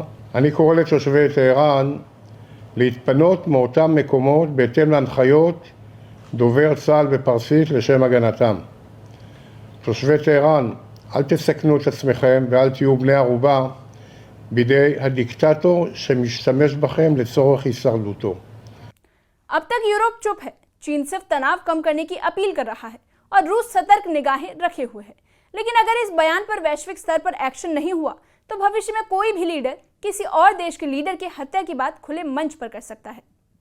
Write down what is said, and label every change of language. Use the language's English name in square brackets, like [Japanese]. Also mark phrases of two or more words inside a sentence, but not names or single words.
[Hebrew] אני קורא לתושבי טהרן להתפנות מאותם מקומות בהתאם להנחיות דובר צה"ל בפרסית לשם הגנתם. תושבי טהרן, אל תסכנו את עצמכם ואל תהיו בני ערובה בידי הדיקטטור שמשתמש בכם לצורך הישרדותו. [Hindi] अब तक यूरोप चुप है। चीन सिर्फ तनाव कम करने की अपील कर रहा है और रूस सतर्क निगाहें रखे हुए है। लेकिन अगर इस बयान पर वैश्विक स्तर पर एक्शन नहीं हुआ तो भविष्य में कोई भी लीडर किसी और देश के लीडर की हत्या की बात खुले मंच पर कर सकता है।